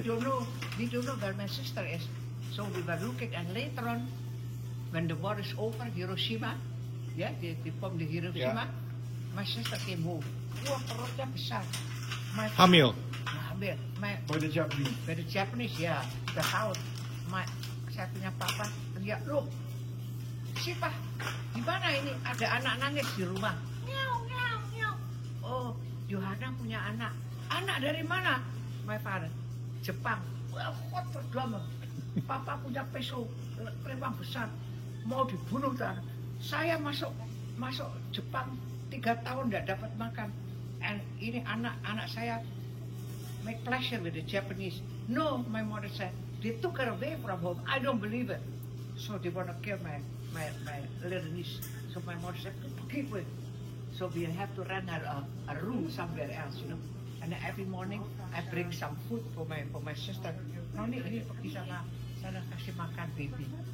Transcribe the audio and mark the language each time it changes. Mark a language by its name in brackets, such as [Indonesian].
[English] we don't know where my sister is. So we were looking, and later on, when the war is over, Hiroshima, they bombed the Hiroshima, my sister came home. [Indonesian] Wah, perutnya besar. My Hamil. Hamil. [English] by the Japanese. By the Japanese, the house. [Indonesian] Saya punya papa teriak, loh, siapa? Di mana ini? Ada anak nangis di rumah. Nyaw, nyaw, nyaw. Oh, Yohana punya anak. Anak dari mana? [English] My father. [Indonesian] Jepang. Wah, [English] what drama. [Indonesian] Papa punya pisau, lempang besar. Mau dibunuh dan saya masuk Jepang 3 tahun tidak dapat makan. [English] And [Indonesian] ini anak saya [English] make pleasure with the Japanese. No, my mother said, they took her away from home. I don't believe it. So they want to kill my little niece. So my mother said, keep it. So we have to rent her a room somewhere else, you know. And every morning I bring some food for my sister. [Indonesian] Noni ini pergi sana kasih makan baby.